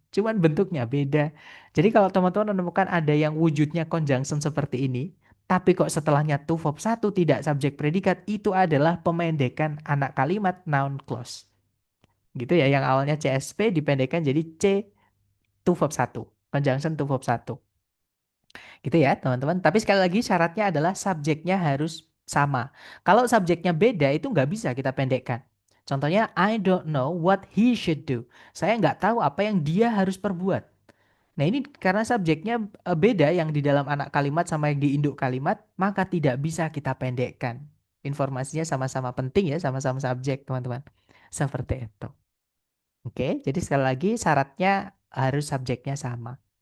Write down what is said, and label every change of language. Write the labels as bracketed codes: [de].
[id] Cuman bentuknya beda. Jadi kalau teman-teman menemukan ada yang wujudnya conjunction seperti ini, tapi kok setelahnya to verb 1 tidak subjek predikat, itu adalah pemendekan anak kalimat noun clause. Gitu ya, yang awalnya CSP dipendekkan jadi C to verb 1. Conjunction to verb 1. Gitu ya, teman-teman. Tapi sekali lagi syaratnya adalah subjeknya harus sama. Kalau subjeknya beda itu nggak bisa kita pendekkan. Contohnya, [en] I don't know what he should do. [id] Saya nggak tahu apa yang dia harus perbuat. Nah ini karena subjeknya beda yang di dalam anak kalimat sama yang di induk kalimat, maka tidak bisa kita pendekkan. Informasinya sama-sama penting ya, sama-sama subjek, teman-teman. Seperti itu. Oke, jadi sekali lagi syaratnya harus subjeknya sama.